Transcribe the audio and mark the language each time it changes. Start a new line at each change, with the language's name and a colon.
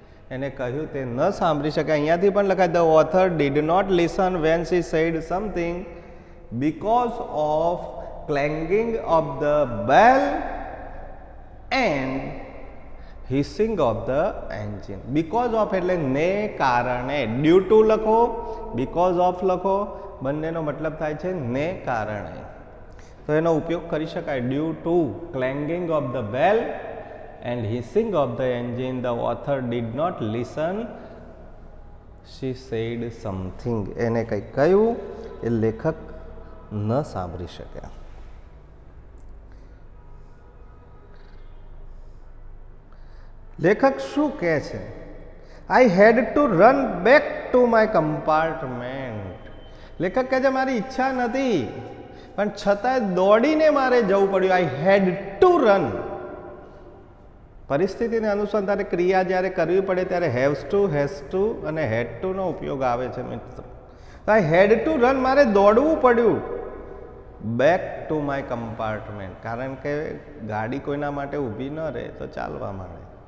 Gujarati: એને કહ્યું તે ન સાંભળી શકે. અહીંયાથી પણ લખાય
English: The author did not listen when she said something because of clanging of the bell and hissing of the engine.
Gujarati: Because of એટલે ને કારણે. ડ્યુ ટુ લખો, બીકોઝ ઓફ લખો, બંનેનો મતલબ થાય છે ને કારણે. તો એનો ઉપયોગ કરી શકાય.
English: Due to clanging of the bell and hissing of the engine the author did not listen she said something.
Gujarati: એને કંઈક કહ્યું એ લેખક ન સાંભળી શક્યા. લેખક શું કહે છે?
English: I had to run back to my compartment.
Gujarati: લેખક કહે છે મારી ઈચ્છા નથી પણ છતાંય દોડીને મારે જવું પડ્યું.
English: I had to run.
Gujarati: પરિસ્થિતિને અનુસંધાને ક્રિયા જ્યારે કરવી પડે ત્યારે હેવ્સ ટુ અને હેડ ટુ નો ઉપયોગ આવે છે મિત્રો.
English: I had to run,
Gujarati: મારે દોડવું પડ્યું
English: back to my compartment,
Gujarati: કારણ કે ગાડી કોઈના માટે ઊભી ન રહે તો ચાલવા માંડે.